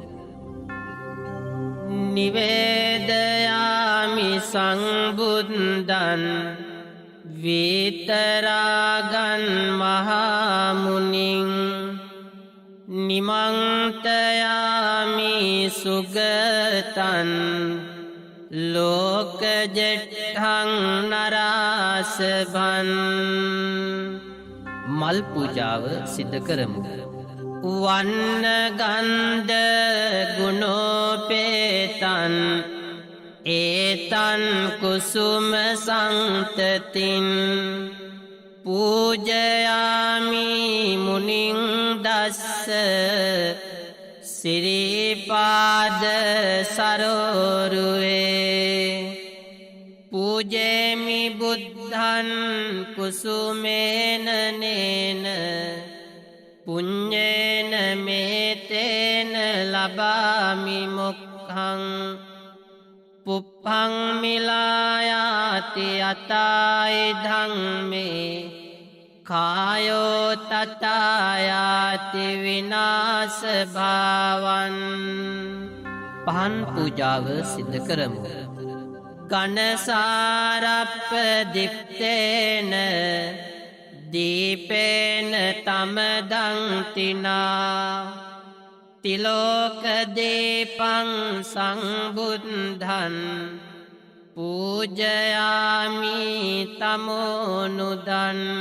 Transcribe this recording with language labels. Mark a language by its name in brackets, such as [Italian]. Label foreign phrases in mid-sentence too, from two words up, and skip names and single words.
[Pali] නිවේදයාමි සංබුද්ධං විතරාගං මහමුනිං නිමන්තයාමි සුගතං ලෝකජෙට්ඨං නරාසභං. [Sinhala] මල් පූජාව සිද්ධ කරමු. [Pali] වන්න ගන්ධ ගුණෝපේතං ඒතං කුසුම සංතතින් පූජයාමි මුනිං දස්ස සිරිපාද සරෝරුවේ පූජේමි බුද්ධං කුසුමේන නේන පුඤ්ඤේන මේතේන ලබාමි මොක්ඛං පුප්පං මිලායාති අතායි ධම්මේ කායෝ තතායාති විනාශ භාවං. [Sinhala] පහන් පූජාව සිද්ධ කරමු. [Pali] ගණසාරප්ප දිත්තේන දීපේන තමදං තිනා තිලෝක දීපං සංබුද්ධං පූජයාමි තමෝනුදන්.